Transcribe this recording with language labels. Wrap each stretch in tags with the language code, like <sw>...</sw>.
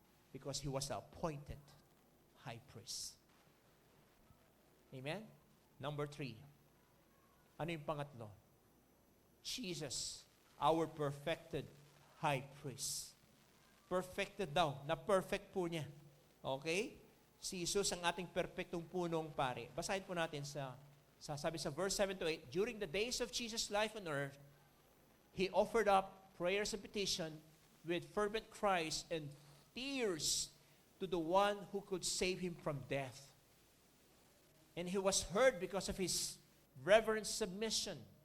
<en>Because he was the appointed high priest. Amen? Number 3.</en> <tl>Ano yung pangatlo?</tl> <en>Jesus, our perfected high priest.</en> <tl>Perfected daw. Na-perfect po niya. Okay? Si Jesus ang ating perfectong punong pare. Basahin po natin sabi sa</tl> <en>verse 7 to 8, during the days of Jesus' life on earth, He offered up prayers and petition with fervent cries and tears to the one who could save him from death. And he was heard because of his reverent submission.</en>